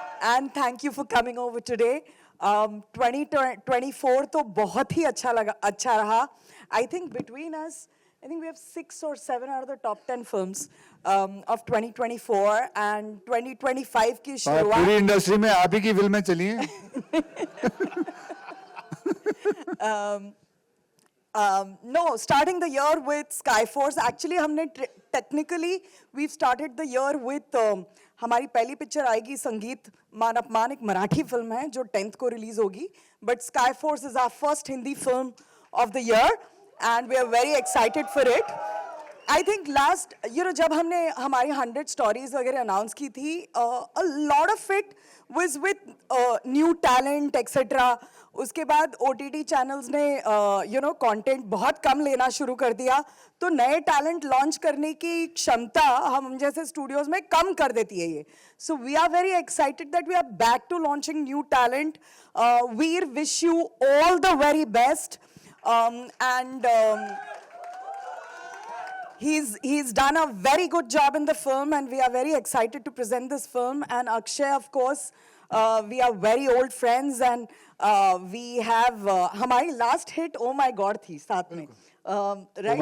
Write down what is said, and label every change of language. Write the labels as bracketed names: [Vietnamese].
[English] And thank you for coming over today. [Hindi] 2024 तो बहुत ही अच्छा रहा. [English] I think between us, I think we have 6 or 7 out of the top 10 films of 2024, and [Hindi] 2025 की पूरी शुरुआत. Industry में आप ही की फिल्में चली हैं. [English] No, starting the year with Skyforce. Actually, [Hindi] हमने [English] technically we've started the year with [Hindi] हमारी पहली पिक्चर आएगी संगीत मान अपमान, एक मराठी फिल्म है जो 10th को रिलीज होगी. [English] But Skyforce is our first Hindi film of the year, and we are very excited for it. I think last, [Hindi] जब हमने हमारी 100 stories वगैरह अनाउंस की थी, [English] a lot of it was with new talent, etc. [Hindi] उसके बाद OTT channels ने content बहुत कम लेना शुरू कर दिया, तो नए टैलेंट लॉन्च करने की क्षमता हम जैसे स्टूडियोज में कम कर देती है ये. [English] So we are very excited that we are back to launching new talent. We're wish you all the very best, and he's done a very good job in the film, and we are very excited to present this film. And Akshay, of course, we are very old friends, and we have [Hindi] हमारी [English] last hit Oh My God [Hindi] थी साथ में, [English] right?